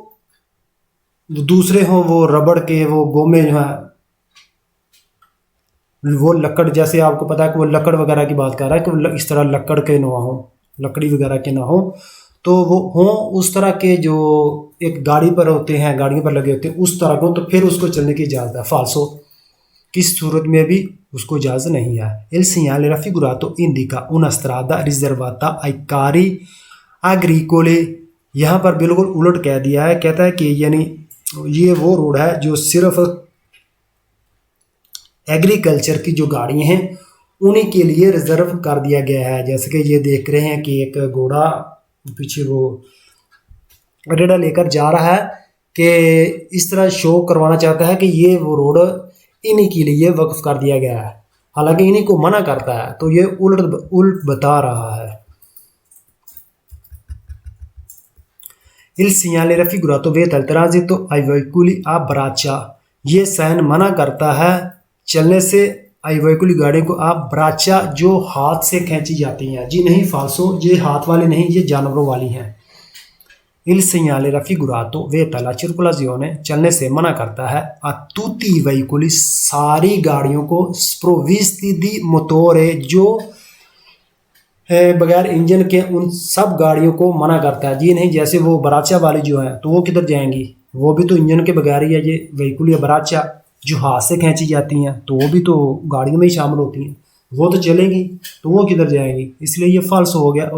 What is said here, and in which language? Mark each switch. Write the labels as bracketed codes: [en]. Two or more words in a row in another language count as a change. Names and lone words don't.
[ur] دوسرے ہوں، وہ ربڑ کے، وہ گومے جو ہے، وہ لکڑ، جیسے آپ کو پتا ہے کہ وہ لکڑ وغیرہ کی بات کر رہا ہے کہ وہ اس طرح لکڑ کے نہ ہو، لکڑی وغیرہ کے نہ ہو، تو وہ ہوں اس طرح کے جو ایک گاڑی پر ہوتے ہیں، گاڑیوں پر لگے ہوتے ہیں اس طرح کو، تو پھر اس کو چلنے کی اجازت ہے. فالسو، کس صورت میں بھی اس کو اجازت نہیں ہے. [it] il segnale raffigurato indica una strada riservata ai carri agricoli, [ur] یہاں پر بالکل الٹ کہہ دیا ہے، کہتا ہے کہ یعنی یہ وہ روڈ ہے جو صرف ایگریکلچر کی جو گاڑیاں ہیں انہی کے لیے ریزرو کر دیا گیا ہے. جیسے کہ یہ دیکھ رہے ہیں کہ ایک گھوڑا پیچھے وہ ریڑھا لے کر جا رہا ہے، کہ اس طرح شو کروانا چاہتا ہے کہ یہ وہ روڈ انہی کے لیے وقف کر دیا گیا ہے، حالانکہ انہی کو منع کرتا ہے، تو یہ الٹ بتا رہا ہے. [it] il segnale raffigurato vieta il transito ai veicoli a braccia, [ur] یہ سائن منع کرتا ہے چلنے سے [it] ai veicoli [ur] گاڑیوں کو [it] a braccia, [ur] جو ہاتھ سے کھینچی جاتی ہیں، جی نہیں فالسو، یہ ہاتھ والی نہیں، یہ جانوروں والی ہیں. [it] il segnale raffigurato vieta la circolazione, [ur] چلنے سے منع کرتا ہے [it] a tutti i veicoli, [ur] ساری گاڑیوں کو, [it] sprovvisti di motore, [ur] جو بغیر انجن کے ان سب گاڑیوں کو منع کرتا ہے، جی نہیں، جیسے وہ براچا والی جو ہے تو وہ کدھر جائیں گی، وہ بھی تو انجن کے بغیر ہی ہے، یہ وہیکل یا براچا جو ہاتھ سے کھینچی جاتی ہیں تو وہ بھی تو گاڑیوں میں ہی شامل ہوتی ہیں، وہ تو چلیں گی تو وہ کدھر جائیں گی، اس لیے یہ فالس ہو گیا.